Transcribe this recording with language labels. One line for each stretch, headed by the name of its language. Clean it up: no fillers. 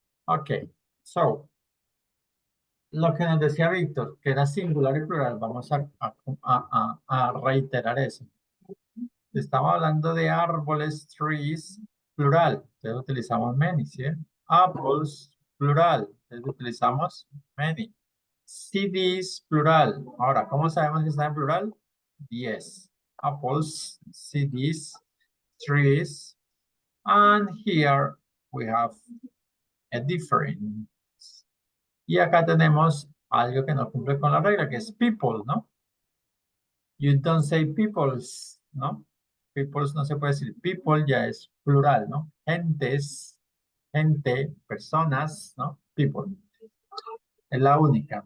Spanish: Okay, so lo que nos decía Víctor, que era singular y plural, vamos a reiterar eso. Estaba hablando de árboles, trees, plural, entonces utilizamos many, ¿sí? Apples, plural, entonces utilizamos many. CDs, plural. Ahora, ¿cómo sabemos que está en plural?
English: Yes. Apples, CDs, trees, and here we have a difference.
Spanish: Y acá tenemos algo que no cumple con la regla, que es people, ¿no?
English: You don't say peoples,
Spanish: ¿no? Peoples no se puede decir. People ya es plural, ¿no? Gentes, gente, personas, ¿no? People. Es la única.